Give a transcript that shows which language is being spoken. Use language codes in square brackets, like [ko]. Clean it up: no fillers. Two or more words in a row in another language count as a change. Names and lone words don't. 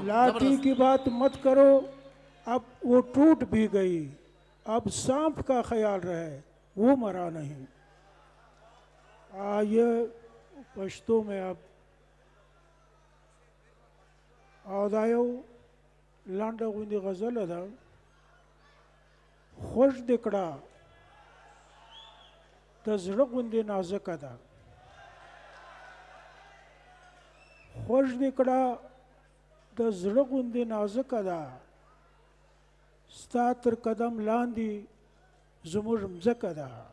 [ur] لاٹھی کی بات مت کرو اب وہ ٹوٹ بھی گئی. اب سانپ کا خیال رہے وہ مرا نہیں. یہ پشتو میں اب [ps] आदायो لانډه غوندې غزله ده خوش دې کړه د زړه غوندې نازکه ده خوش دې کړه د زړه غوندې نازکه ده ستا تر قدم لاندې زموږ مځکه ده